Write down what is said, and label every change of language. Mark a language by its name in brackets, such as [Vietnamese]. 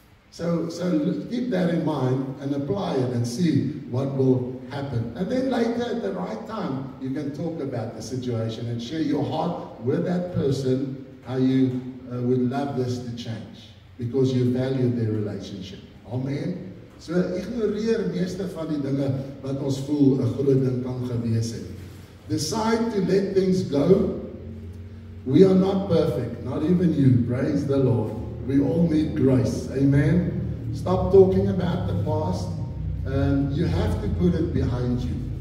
[English] So keep that in mind and apply it and see what will happen. And then later at the right time, you can talk about the situation and share your heart with that person, how you would love this to change because you value their relationship. Amen. [Afrikaans] So ignoreer meeste van die dinge wat ons voel 'n groot ding kan gewees het. [English] Decide to let things go. We are not perfect, not even you. Praise the Lord. We all need grace. Amen. Stop talking about the past. You have to put it behind you.